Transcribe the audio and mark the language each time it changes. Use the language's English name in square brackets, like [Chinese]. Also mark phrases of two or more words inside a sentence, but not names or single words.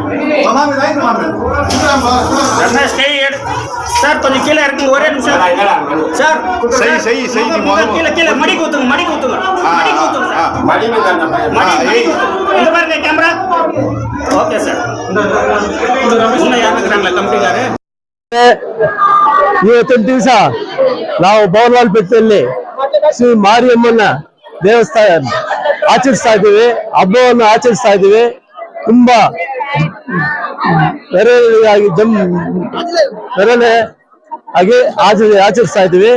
[Tamil] சார் கொஞ்சம் கீழே இருக்குங்க ஒரே நிமிஷம் சார் செய் கீழே மடி ஊத்துங்க இந்த பாருங்க [English] camera okay [Tamil] சார் இன்னும் யாரு இருக்கிறாங்களா கம்பெனிಗಾರೆ [Kannada] ಇವತ್ತೊಂದು ದಿವಸ ನಾವು ಬೋರ್ವಾಲ್ಪೇಟೆಯಲ್ಲಿ ಶ್ರೀ ಮಾರಿಯಮ್ಮನ ದೇವಸ್ಥಾನ ಆಚರಿಸ್ತಾ ಇದ್ದೀವಿ, ಹಬ್ಬವನ್ನು ಆಚರಿಸ್ತಾ ಇದ್ದೀವಿ. ತುಂಬಾ ಮೆರವಣಿಗೆ ಹಾಗೆ ಆಚರಿಸ್ತಾ ಇದ್ದೀವಿ.